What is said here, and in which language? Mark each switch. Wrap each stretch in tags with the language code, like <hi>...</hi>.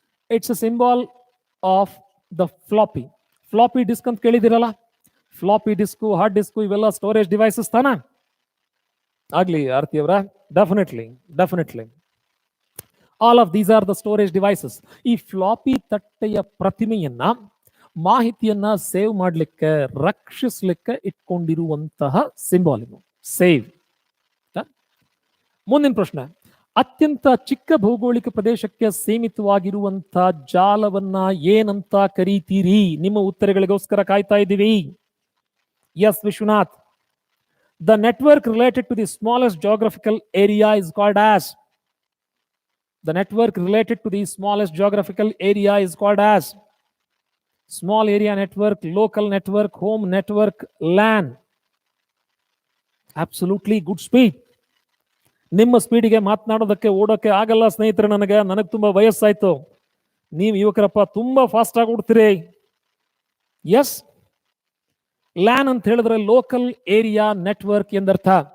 <en>It's a symbol of the floppy.</en> <kn>Floppy disk ಅಂತ ಕೇಳಿದಿರಲ್ಲ? Floppy disk, hard disk ಇವೆಲ್ಲ storage devices ತಾನ?</kn> <en>ಆಗ್ಲಿ ಆರ್ತಿ ಅವರ, definitely all of these are the storage devices.</en> <kn>ಈ floppy ತಟ್ಟೆಯ ಪ್ರತಿಮೆಯನ್ನ, ಮಾಹಿತಿಯನ್ನ save ಮಾಡ್ಲಿಕ್ಕೆ, ರಕ್ಷಿಸ್ಲಿಕ್ಕೆ ಇಟ್ಕೊಂಡಿರುವಂತಹ ಸಿಂಬಾಲ್ ಇದು, ಸೇವ್. ಮುಂದಿನ ಪ್ರಶ್ನೆ, ಅತ್ಯಂತ ಚಿಕ್ಕ ಭೌಗೋಳಿಕ ಪ್ರದೇಶಕ್ಕೆ ಸೀಮಿತವಾಗಿರುವಂತಹ ಜಾಲವನ್ನ ಏನಂತ ಕರೀತೀರಿ? ನಿಮ್ಮ ಉತ್ತರಗಳಿಗೋಸ್ಕರ ಕಾಯ್ತಾ ಇದ್ದೀವಿ.</kn> <en>Yes Vishwanath. The network related to the smallest geographical area is called as. The network related to the smallest geographical area is called as small area network, local network, home network, LAN. Absolutely good speed.</en> <kn>ನಿಮ್ಮ ಸ್ಪೀಡಿಗೆ ಮಾತನಾಡೋದಕ್ಕೆ, ಓಡೋಕೆ ಆಗಲ್ಲ ಸ್ನೇಹಿತರೆ. ನನಗೆ ತುಂಬಾ ವಯಸ್ಸಾಯ್ತು. ನೀವು ಯುವಕರಪ್ಪ ತುಂಬಾ fast ಆಗಿ ಓಡ್ತೀರಿ. S, LAN ಅಂತ ಹೇಳಿದ್ರೆ ಲೋಕಲ್ ಏರಿಯಾ ನೆಟ್ವರ್ಕ್ ಎಂದರ್ಥ.</kn>